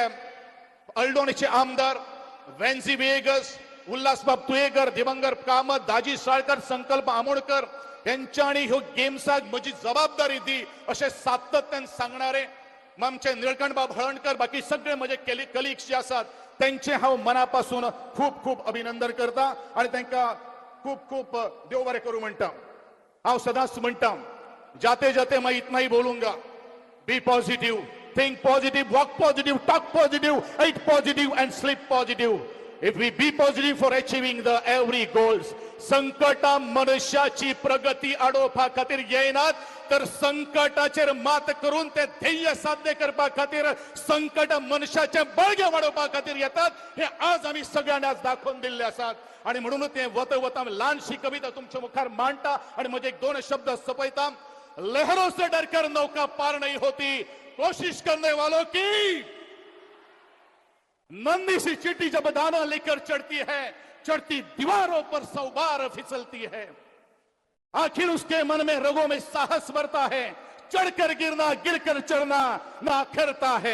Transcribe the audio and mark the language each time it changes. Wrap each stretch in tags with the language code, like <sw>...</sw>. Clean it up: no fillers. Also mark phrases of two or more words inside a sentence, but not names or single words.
<kok>अल्डोणेचे आमदार वेन्सी वेगस उल्हासबाब तुयेकर दिवंगर कामत दाजी साळकर संकल्प आमोणकर यांच्यानी ह्यो गेम्साक म्हजी जबाबदारी दी अशें सातत्यान सांगणारे आमचे निळकंठबाब हळणकर बाकी सगळे म्हजे कलिग्स जे आसात त्यांचे हांव मनापासून खूप खूप अभिनंदन करता आणि तांकां खूप खूप देव बरें करूं म्हणटा. हांव सदांच म्हणटा</kok> <hi>जाते जाते मैं इतना ही बोलूंगा</hi> <en>be positive think positive walk positive talk positive eat positive and sleep positive. If we be positive for achieving the every goals,</en> <kok>संकटा मनुष्याची प्रगती आडोवपा खातीर येयनात तर संकटाचेर मात करून ते ध्येय साध्य करपा खातीर संकट मनशाचे बळगे वाडोवपा खातीर येतात. हे आज आमी सगळ्यांनी आज दाखोवन दिल्ले आसात आणि म्हणून ते वता ल्हानशी कविता तुमच्या मुखार मांडटा आणि म्हजे एक दोन शब्द सपयता.</kok> <hi>लहरों से डरकर नौका पार नहीं होती, कोशिश करने वालों की नन्ही सी चींटी जब दाना लेकर चढ़ती है, चढ़ती दीवारों पर 100 बार फिसलती है. आखिर उसके मन में रगों में साहस भरता है, चढ़कर गिरना गिरकर चढ़ना ना करता है.</hi>